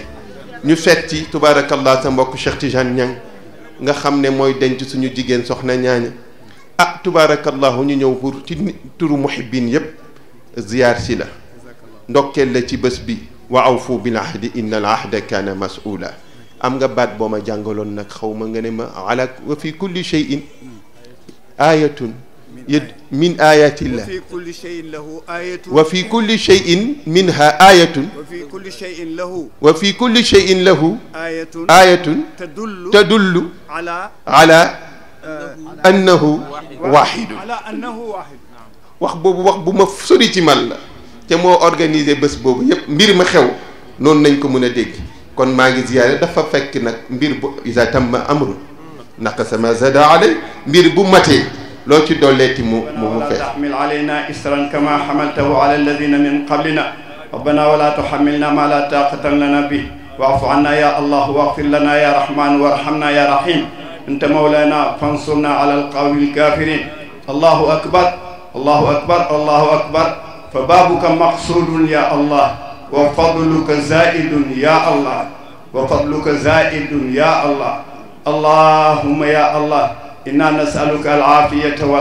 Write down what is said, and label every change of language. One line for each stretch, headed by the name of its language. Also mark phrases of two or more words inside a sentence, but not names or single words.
Wolof: ñu seet ci tubaarakallah sa mbokk Cheikh Tidiane Niang nga xam ne mooy denc suñu jigéen soxna ñaaña tubaarakallahu ñu ñëw pour ci turu muhibbin yépp ziyaar si la ndokkeel la ci bés bi
Arabic: وأوفوا بالعهد إن العهد كان مسؤولا
Wolof: am nga baat boo ma jàngaloon nag xaw ma nga ne ma
Arabic: ألا وفي كل شيء آية من آيات الله وفي كل شيء له آية وفي كل شيء منها آية وفي كل شيء له وفي كل شيء له آية تدل على أنه واحد
Wolof: wax boobu wax bu ma sori ci man la te moo organisé bés boobu yépp mbir ma xew noonu nañ ko mën a dégg kon maa ngi ziyaare dafa fekk nag mbir bu
Arabic: إذا تم أمر نقص ما زاد عليه
Wolof: mbir bu matee loo ci dolleeti mu fees
Arabic: تحمل علينا إصرا كما حملته على الذين من قبلنا ربنا ولا تحملنا ما لا طاقة لنا به واعف عنا يا الله واغفر لنا يا رحمن وارحمنا يا رحيم أنت مولانا فانصرنا على القوم الكافرين الله أكبر الله أكبر الله أكبر فبابك مقصود يا الله وفضلك زائد يا الله وفضلك زائد يا الله اللهم يا الله إنا نسألك العافية